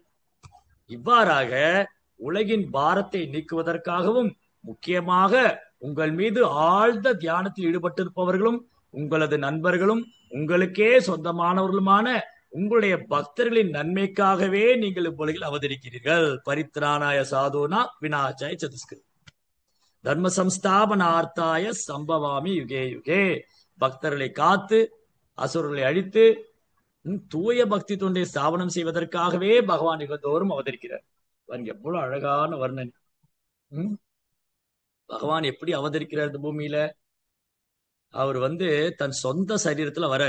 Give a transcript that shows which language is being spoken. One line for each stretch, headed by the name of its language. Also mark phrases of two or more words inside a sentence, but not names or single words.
Tamil: இவ்வாறாக உலகின் பாரத்தை நீக்குவதற்காகவும் முக்கியமாக உங்கள் மீது ஆழ்ந்த தியானத்தில் ஈடுபட்டிருப்பவர்களும் உங்களது நண்பர்களும் உங்களுக்கே சொந்தமானவர்களுமான உங்களுடைய பக்தர்களின் நன்மைக்காகவே நீங்கள் இவ்வுலகில் அவதரிக்கிறீர்கள்.
Sanskrit: परित्राणाय साधूनां विनाशाय चदुष्कृतां धर्म संस्थापनार्थाय सम्भवामि युगे युगे.
Tamil: பக்தர்களை காத்து அசுரர்களை அழித்து தூய பக்தி தொண்டை ஸ்தாபனம் செய்வதற்காகவே பகவான் யுகத்தோறும் அவதரிக்கிறார். எவ்வளவு அழகான வர்ணனை. பகவான் எப்படி அவதரிக்கிறார் இந்த பூமியில, அவர் வந்து தன் சொந்த சரீரத்துல வர்றார்.